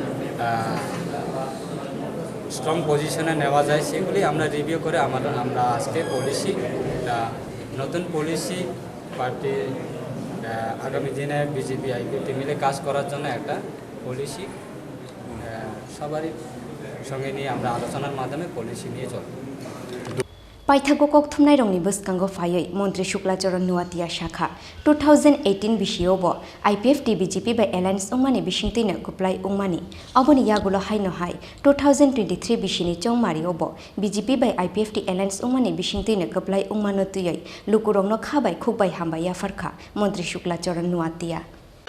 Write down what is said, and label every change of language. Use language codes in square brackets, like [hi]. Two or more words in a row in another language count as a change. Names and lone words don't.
[bn] স্ট্রং পজিশনে নেওয়া যায় সেগুলি আমরা রিভিউ করে আমরা আজকে পলিসি নতুন পলিসি পার্টি আগামী দিনে বিজেপি আইপিএফটি মিলে কাজ করার জন্য একটা পলিসি সবারই সঙ্গে নিয়ে আমরা আলোচনার মাধ্যমে পলিসি নিয়ে চলব [trp] পাইথাগো ককথুমনাই রংনি বসকাঙ্গ ফাयै মন্ত্রী শুক্লাচরণ নুয়াতিয়া শাখা 2018 বিশিয়ব আইপিএফটি বিজেপি বাই এলায়েন্স উংমানি বিশিংতৈনো গুপ্লাই উংমানি অবনি ইয়াগুলো হাইনো হাই 2023 বিশিনি চংমারি অব বিজেপি বাই আইপিএফটি এলায়েন্স উংমানি বিশিংতৈনো গুপ্লাই উংমানো তুयै লুকুরংনো খাবাই খুববাই হামবাই ইয়াফারখা মন্ত্রী শুক্লাচরণ নুয়াতিয়া